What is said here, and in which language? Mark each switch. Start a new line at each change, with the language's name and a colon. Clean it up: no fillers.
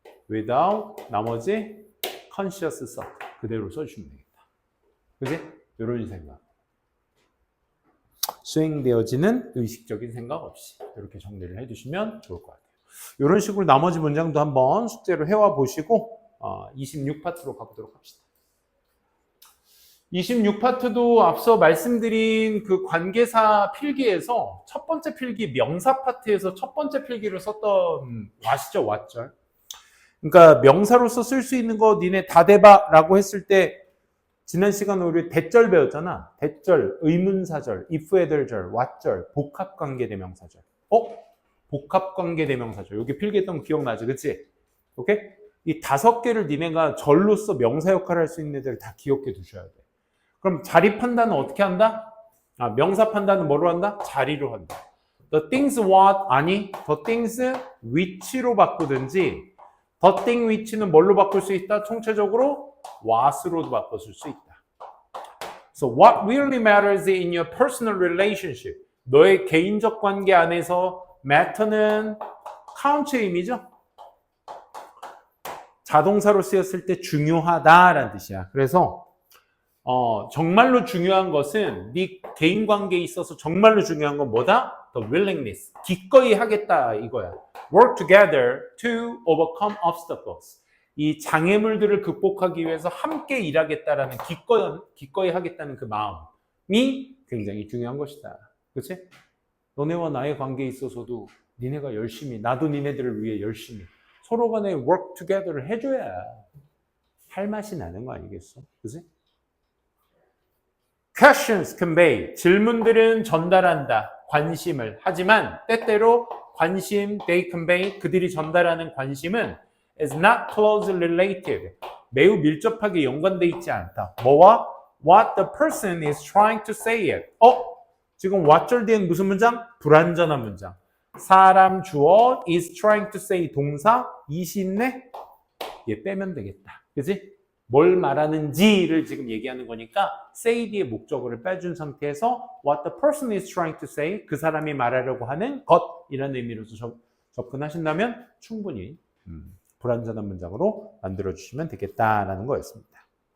English: without, 나머지 conscious thought.
Korean: 그대로 써주시면 되겠다. 그지? 이런 생각. 수행되어지는 의식적인 생각 없이. 이렇게 정리를 해주시면 좋을 것 같아요. 이런 식으로 나머지 문장도 한번 숙제로 해와 보시고 26파트로 가보도록 합시다. 26파트도 앞서 말씀드린 그 관계사 필기에서 첫 번째 필기 명사 파트에서 첫 번째 필기를 썼던 아시죠? 왓절. 그러니까 명사로서 쓸 수 있는 거 니네 다 대봐 라고 했을 때 지난 시간에 우리 대절 배웠잖아. 대절, 의문사절, if에들절, 왓절, 복합관계대명사절. 복합관계대명사절. 여기 필기했던 거 기억나지? 그치? 오케이? 이 5개를 니네가 절로서 명사 역할을 할 수 있는 애들 다 기억해 두셔야 돼. 그럼 자리 판단은 어떻게 한다? 명사 판단은 뭐로 한다? 자리로 한다.
English: The things what
Korean: 아니 the things which로 바꾸든지 the thing which는 뭘로 바꿀 수 있다? 총체적으로 what으로도 바꿔줄 수 있다.
English: So what really matters in your personal relationship?
Korean: 너의 개인적 관계 안에서 matter는 count의 의미죠? 자동사로 쓰였을 때 중요하다라는 뜻이야. 그래서 정말로 중요한 것은 네 개인 관계에 있어서 정말로 중요한 건 뭐다?
English: The willingness.
Korean: 기꺼이 하겠다 이거야.
English: Work together to overcome obstacles.
Korean: 이 장애물들을 극복하기 위해서 함께 일하겠다라는 기꺼이 하겠다는 그 마음이 굉장히 중요한 것이다. 그렇지? 너네와 나의 관계에 있어서도 니네가 열심히, 나도 니네들을 위해 열심히 서로 간에
English: work together
Korean: 를 해줘야 할 맛이 나는 거 아니겠어? 그치?
English: Questions convey.
Korean: 질문들은 전달한다. 관심을. 하지만 때때로 관심,
English: they convey.
Korean: 그들이 전달하는 관심은
English: is not closely related.
Korean: 매우 밀접하게 연관되어 있지 않다. 뭐와?
English: What the person is trying to say it.
Korean: 지금 what절 뒤엔 무슨 문장? 불완전한 문장. 사람 주어
English: is trying to say
Korean: 동사 is이 있네? 얘 빼면 되겠다. 그치? 뭘 말하는지를 지금 얘기하는 거니까 say 뒤에 목적어를 빼준 상태에서
English: what the person is trying to say
Korean: 그 사람이 말하려고 하는 것이라는 의미로서 접근하신다면 충분히 불완전한 문장으로 만들어주시면 되겠다라는 거였습니다.